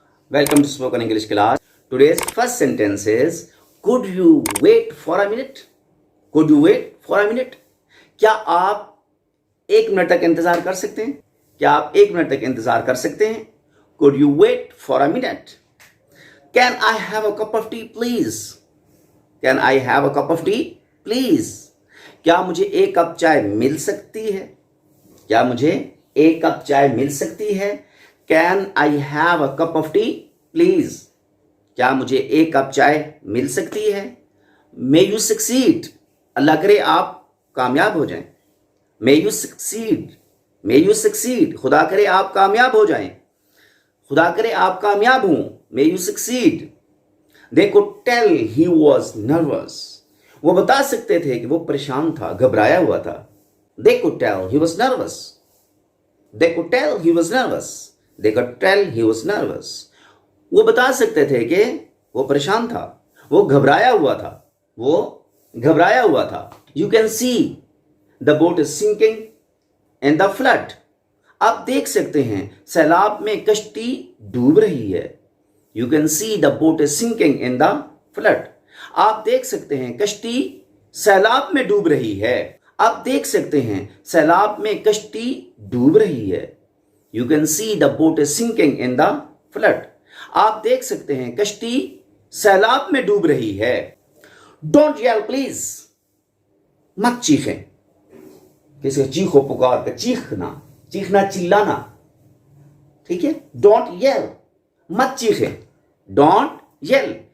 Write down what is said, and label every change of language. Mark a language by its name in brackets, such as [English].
[English] Welcome to Spoken English class. Today's first sentence is, could you wait for a minute? Could you wait for a minute? [Hindi] क्या आप 1 minute तक इंतजार कर सकते हैं? क्या आप 1 मिनट तक इंतजार कर सकते हैं? [English] Could you wait for a minute? Can I have a cup of tea, please? Can I have a cup of tea, please? [Hindi] क्या मुझे 1 कप चाय मिल सकती है? क्या मुझे 1 कप चाय मिल सकती है? [English] Can I have a cup of tea, please? [Hindi] क्या मुझे 1 कप चाय मिल सकती है? [English] May you succeed. [Hindi] अल्लाह करे आप कामयाब हो जाएं. [English] May you succeed. May you succeed. [Hindi] खुदा करे आप कामयाब हो जाएं. खुदा करे आप कामयाब हों. [English] May you succeed. They could tell he was nervous. [Hindi] वो बता सकते थे कि वो परेशान था, घबराया हुआ था. [English] They could tell he was nervous. They could tell he was nervous. They could tell he was nervous. [Hindi] वो बता सकते थे कि वो परेशान था, वो घबराया हुआ था, वो घबराया हुआ था. [English] You can see the boat is sinking in the flood. [Hindi] आप देख सकते हैं सैलाब में कश्ती डूब रही है. [English] You can see the boat is sinking in the flood. [Hindi] आप देख सकते हैं कश्ती सैलाब में डूब रही है. आप देख सकते हैं सैलाब में कश्ती डूब रही है. [English] You can see the boat is sinking in the flood. [Hindi] आप देख सकते हैं कश्ती सैलाब में डूब रही है. [English] Don't yell please. [Hindi] मत चीखें. किसी चीखो पुकार कर चीखना, चीखना चिल्लाना, ठीक है. [English] Don't yell. [Hindi] मत चीखें. [English] Don't yell.